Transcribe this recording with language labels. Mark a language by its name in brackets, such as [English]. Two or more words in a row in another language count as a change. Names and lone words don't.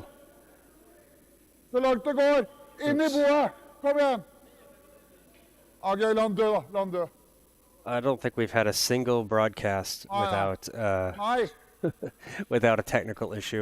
[Norwegian] Så langt det går! Inn i boet! Kom igjen! Okay, la han dø da, la han dø. [English] I don't think we've had a single broadcast without without a technical issue.